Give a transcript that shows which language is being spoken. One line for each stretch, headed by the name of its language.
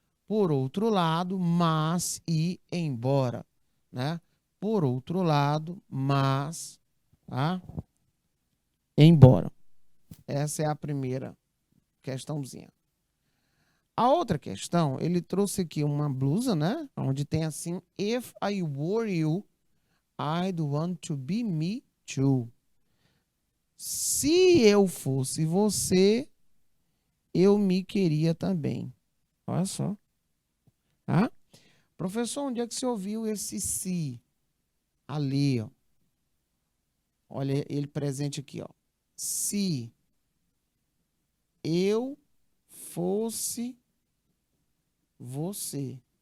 Portuguese: Por outro lado, mas e embora, né? Por outro lado, mas, tá? Embora. Essa é a primeira questãozinha. A outra questão, ele trouxe aqui uma blusa, né?
English: Onde tem assim, if I were you, I'd want to be me too.
Portuguese: Se eu fosse você, eu me queria também. Olha só. Tá? Professor, onde é que você ouviu esse se? Ali, ó. Olha ele presente aqui, ó. Se eu fosse você.